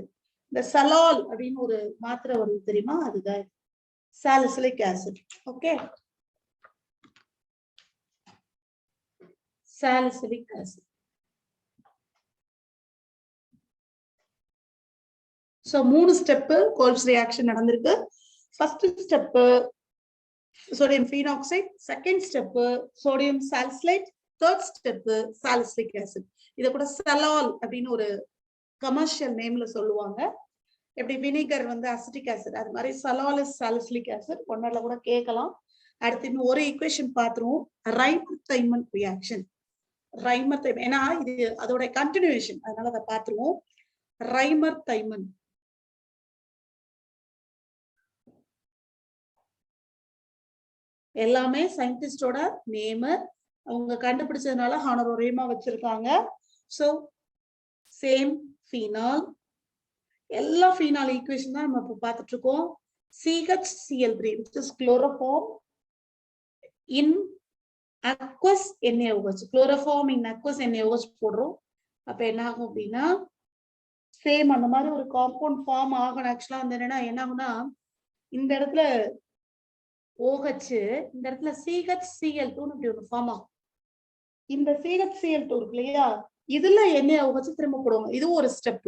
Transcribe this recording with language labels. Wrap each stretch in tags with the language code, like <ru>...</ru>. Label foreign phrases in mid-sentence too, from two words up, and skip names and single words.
<ta>இந்த சலால் அப்படின்னு ஒரு மாத்திரை வருது தெரியுமா, அதுதான்</ta> <en>salicylic acid. OK, salicylic acid. so 3 step Kolbe's reaction நடந்திருக்கு. first step sodium phenoxide, second step sodium salicylate, third step salicylic acid.</en> <ta>இத கூட சலால் அப்படின்னு ஒரு</ta> <en>commercial nameல</en> <ta>சொல்லுவாங்க. எப்படி வினிகர் வந்து</ta> <en>acetic acid,</en> <ta>அது மாதிரி</ta> <en>Salol is salicylic acid.</en> <ta>ஒன்னர்ல கூட கேட்கலாம். அடுத்து இன்னும் ஒரு ஈக்குவேஷன் பார்த்துருவோம்,</ta> <en>Reimer Tiemann reaction.</en> <ta>ரைமர் தைமன் ஏன்னா இது அதோட கண்டினியூஷன், அதனால அதை பார்த்துருவோம். ரைமர் தைமன் எல்லாமே</ta> <en>scientist's name,</en> <ta>அவங்க கண்டுபிடிச்சதுனால ஹானரோரியமா வச்சிருக்காங்க.</ta> <en>so same phenol,</en> <ta>எல்லா</ta> <en>phenol equation</en> <ta>தான் நம்ம இப்ப பார்த்துட்டு இருக்கோம்.</ta> <en>CHCl3 which is chloroform in aqueous NaOH. chloroform in aqueous NaOH போடுறோம்.</en> <ta>அப்ப என்ன ஆகும் அப்படின்னா சேம் அந்த மாதிரி ஒரு</ta> <en>compound form</en> <ta>ஆகணும். ஆக்சுவலா வந்து என்ன ஆகும்னா இந்த இடத்துல OH, இந்த இடத்துல CHCl2 இப்படி ஒரு ஃபார்ம் ஆகும். இந்த CHCl2 இருக்கு இல்லையா, இதுல NaOH திரும்ப போடுவாங்க. இது ஒரு ஸ்டெப்.</ta>